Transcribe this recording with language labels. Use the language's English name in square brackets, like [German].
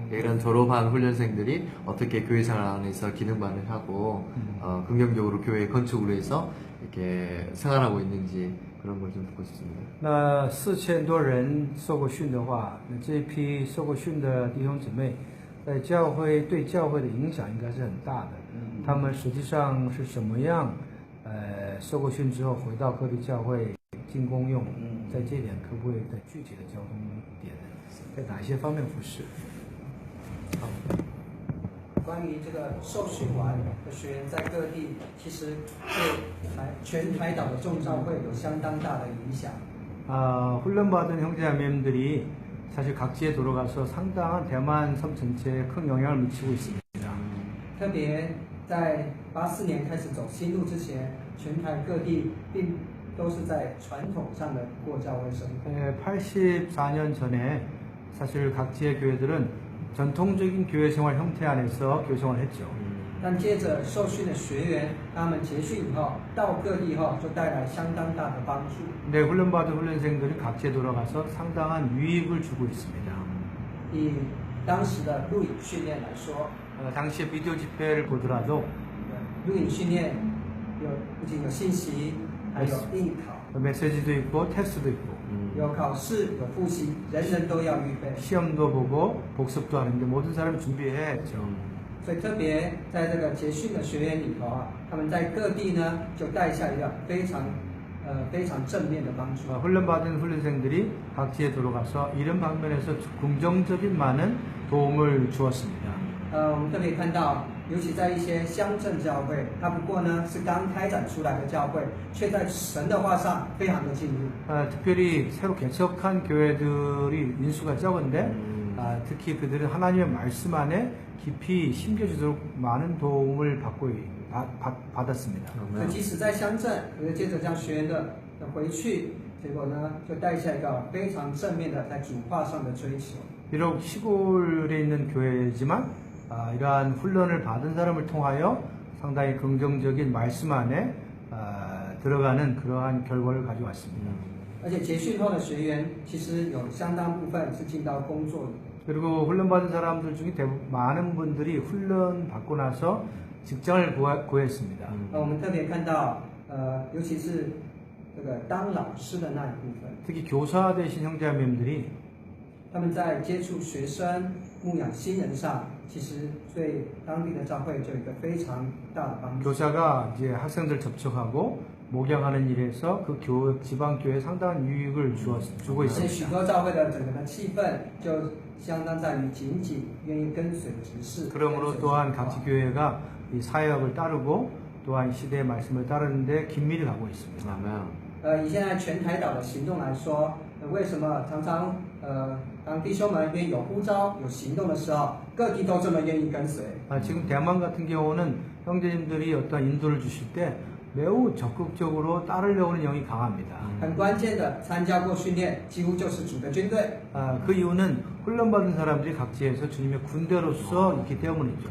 [Korean] 이런 졸업한 훈련생들이 어떻게 교회 생활 안에서 기능 발휘하고 긍정적으로 교회 건축을 위해서 이렇게 생활하고 있는지 그런 걸 좀 듣고 싶습니다. [Chinese] 那4000多人受过训的话，那这一批受过训的弟兄姊妹，在教会对教会的影响应该是很大的。他们实际上是什么样？受过训之后回到各地教会进公用，在这点可不可以在具体的交通点，在哪些方面服侍？好。关于这个受训完的学员在各地，其实对全台岛的众教会有相当大的影响。 [Korean] 훈련받은 형제자매님들이 사실 각지에 돌아가서 상당한 대만 섬 전체에 큰 영향을 미치고 있습니다. [Chinese] 特别在84年开始走新路之前，全台各地并都是在传统上的过教会生活。 [Korean] 84년 전에 사실 각지의 교회들은 전통적인 교회 생활 형태 안에서 교회 생활을 했죠. [Chinese] 但接着受训的学员，他们结训以后到各地后，就带来相当大的帮助。 [Korean] 근데 훈련받은 훈련생들이 각지에 돌아가서 상당한 유익을 주고 있습니다. [Chinese] 以当时的录影训练来说， [Korean] 당시에 비디오 집회를 보더라도 [Chinese] 录影训练不仅有信息，还有应考， [Korean] 메시지도 있고 테스트도 있고 [Chinese] 有考试，有复习，人人都要预备。 [Korean] 시험도 보고 복습도 하는데 모든 사람이 준비해야죠. [Chinese] 所以特别在这个结训的学员里头啊，他们在各地呢就带下一个非常正面的帮助。 [Korean] 훈련받은 훈련생들이 각지에 돌아가서 이런 방면에서 긍정적인 많은 도움을 주었습니다. [Chinese] 我们特别看到尤其在一些乡镇教会，它不过呢是刚开展出来的教会，却在神的话上非常的进入。 [Korean] 특별히 새로 개척한 교회들이 인수가 적은데 특히 그들은 하나님의 말씀 안에 깊이 심겨지도록 많은 도움을 받았습니다. [Chinese] 所以即使在乡镇，可是接着将学员的回去，结果呢就带下一个非常正面的在主话上的追求。 [Korean] 비록 시골에 있는 교회지만 이러한 훈련을 받은 사람을 통하여 상당히 긍정적인 말씀 안에 들어가는 그러한 결과를 가져왔습니다. [Chinese] 而且结训后的学员，其实有相当部分是进到工作里。 [Korean] 그리고 훈련받은 사람들 중에 많은 분들이 훈련 받고 나서 직장을 구했습니다. [Chinese] 我们特别看到，尤其是这个当老师的那一部分， [Korean] 특히 교사 되신 형제자매님들이 [Chinese] 他们在接触学生、牧养新人上，其实对当地的教会就有一个非常大的帮助。 [Korean] 교사가 이제 학생들 접촉하고 목양하는 일에서 그 지방 교회에 상당한 유익을 주고 [Chinese] 而且许 [Korean] 있습니다. [Chinese] 多教会的整个的气氛就相当在于紧紧愿意跟随执事。 [Korean] 그러므로 또한 각지 교회가 이 사역을 따르고 또한 시대의 말씀을 따르는데 긴밀히 가고 있습니다. 아멘. [Chinese] 以现在全台岛的行动来说，为什么常常当弟兄们愿意有呼召、有行动的时候，各地都这么愿意跟随？ [Korean] 지금 대만 같은 경우는 형제님들이 어떤 인도를 주실 때 매우 적극적으로 따르려고 하는 영이 강합니다. [Chinese] 很关键的，参加过训练，几乎就是主的军队。 [Korean] 그 이유는 훈련받은 사람들이 각지에서 주님의 군대로서 있기 때문이죠.